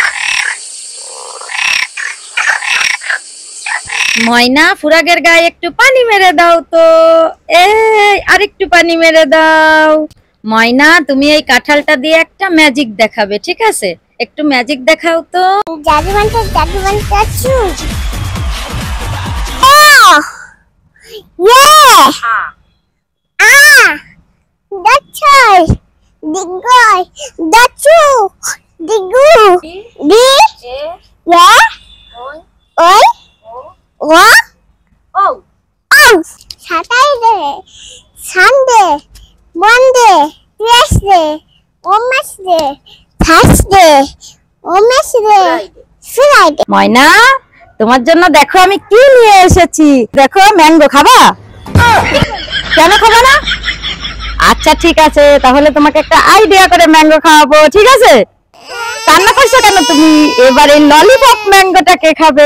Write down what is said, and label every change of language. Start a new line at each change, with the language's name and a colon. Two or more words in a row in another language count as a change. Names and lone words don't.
Bangla: ময়না ফুরাগের গায়ে একটু পানি মেরে দাও তো। এই আরেকটু পানি মেরে দাও। ময়না তুমি এই কাঁঠালটা দিয়ে একটা ম্যাজিক দেখাবে, ঠিক আছে? একটু ম্যাজিক দেখাও তো। জাদুবান্টা চু। Digoy, dachu, digu, di, ya, oi, wa, oh,
English: Saturday, Sunday, Monday, Tuesday, Wednesday, Thursday, Wednesday, Friday.
Bangla: ময়না তোমার জন্য দেখো আমি কি নিয়ে এসেছি। দেখো ম্যাঙ্গো খাবা? কেন খাবা না? আচ্ছা ঠিক আছে, তাহলে তোমাকে একটা আইডিয়া করে ম্যাঙ্গো খাওয়াবো, ঠিক আছে? কান্না করছো কেন তুমি? এবার এই ললিপপ ম্যাঙ্গোটা কে খাবে?